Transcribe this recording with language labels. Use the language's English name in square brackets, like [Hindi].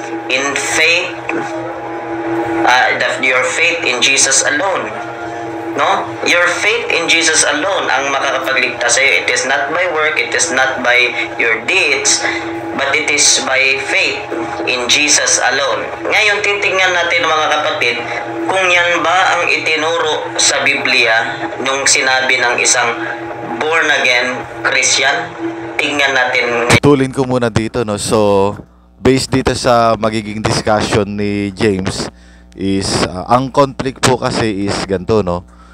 [English] In faith, your faith in Jesus alone. No? Your faith in Jesus alone [Filipino] ang makakapagligtas sa iyo. [English] It is not by work, it is not by your deeds, but it is by faith in Jesus alone. [Filipino] Ngayon, titingnan natin mga kapatid kung yan ba ang itinuro sa Biblia nung sinabi ng isang born again Christian? Tingnan natin. Tulin ko muna dito, no. So, based dito sa magiging discussion ni James is ang conflict po kasi is ganito, no.